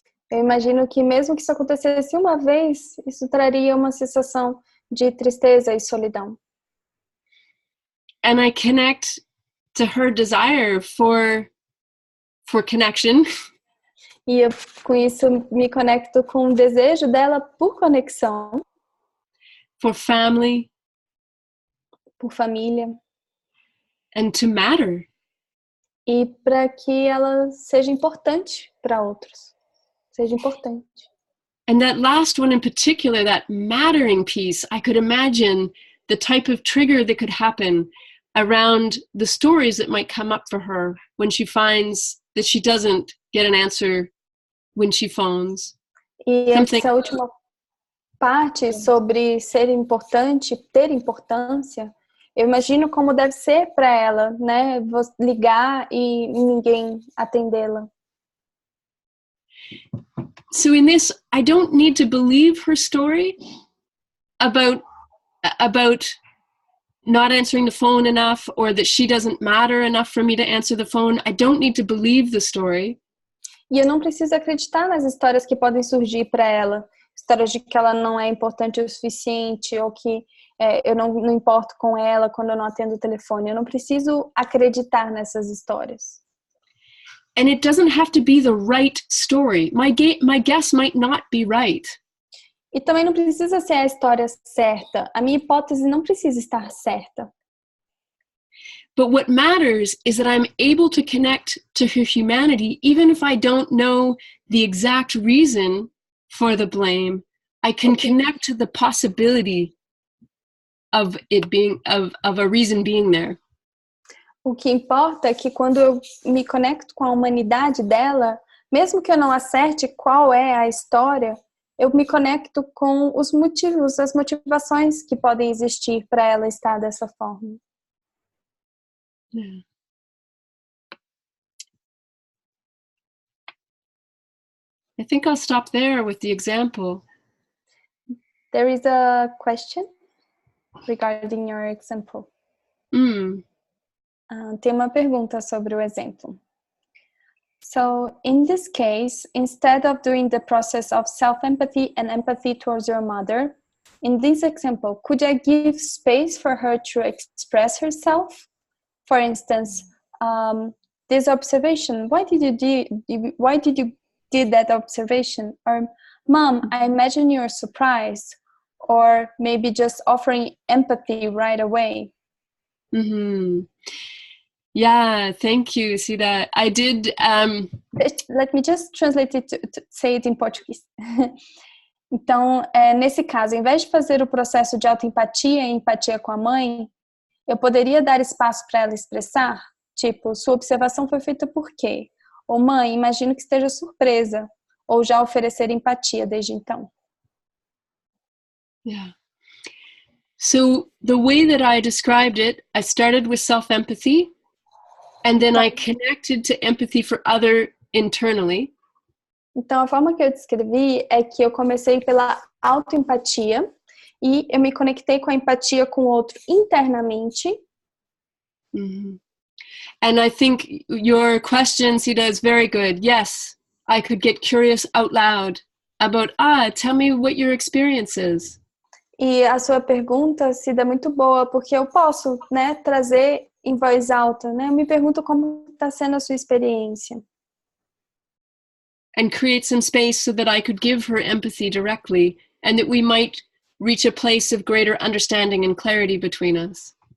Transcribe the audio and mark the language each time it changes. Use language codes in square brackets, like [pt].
[pt] Eu imagino que mesmo que isso acontecesse uma vez, isso traria uma sensação de tristeza e solidão. [en] And I connect to her desire for connection. [pt] E com isso me conecto com o desejo dela por conexão, [en] for family, [pt] por família, [en] and to matter. [pt] e para que ela seja importante para outros. Seja importante. [en] And that last one in particular, that mattering piece, I could imagine the type of trigger that could happen around the stories that might come up for her when she finds that she doesn't get an answer when she phones. [pt] E essa última parte sobre ser importante, ter importância, eu imagino como deve ser para ela, né? Ligar e ninguém atendê-la. [en] So in this, I don't need to believe her story about not answering the phone enough, or that she doesn't matter enough for me to answer the phone. I don't need to believe the story. [pt] E eu não preciso acreditar nas histórias que podem surgir para ela. Histórias de que ela não é importante o suficiente, ou que eu não importo com ela quando eu não atendo o telefone. Eu não preciso acreditar nessas histórias. [en] And it doesn't have to be the right story. My guess might not be right. [pt] E também não precisa ser a história certa. A minha hipótese não precisa estar certa. [en] But what matters is that I'm able to connect to her humanity, even if I don't know the exact reason for the blame. I can connect to the possibility of it being, of a reason being there. [pt] O que importa é que quando eu me conecto com a humanidade dela, mesmo que eu não acerte qual é a história, eu me conecto com os motivos, as motivações que podem existir para ela estar dessa forma. [en] Yeah. I think I'll stop there with the example. There is a question regarding your example. [pt] Tem uma pergunta sobre o exemplo. [en] So, in this case, instead of doing the process of self-empathy and empathy towards your mother, in this example, could I give space for her to express herself? For instance, this observation, why did you do that observation? Or, Mom, I imagine you're surprised. Or maybe just offering empathy right away. Yeah, thank you, Sida. I did... Let me just translate it to say it in Portuguese. [pt] Então, nesse caso, em vez de fazer o processo de autoempatia e empatia com a mãe, eu poderia dar espaço para ela expressar? Tipo, sua observação foi feita por quê? Ou, mãe, imagino que esteja surpresa. Ou já oferecer empatia desde então. [en] Yeah. So the way that I described it, I started with self-empathy, and then I connected to empathy for other internally. [pt] Então, a forma que eu descrevi é que eu comecei pela autoempatia e eu me conectei com a empatia com o outro internamente. [en] And I think your question, Sida, is very good. Yes, I could get curious out loud about, tell me what your experience is. [pt] E a sua pergunta, Cida, é muito boa, porque eu posso, né, trazer em voz alta, né? Eu me pergunto como está sendo a sua experiência. [en] And create some space so that I could give her empathy directly, and that we might reach a place of greater understanding and clarity between us.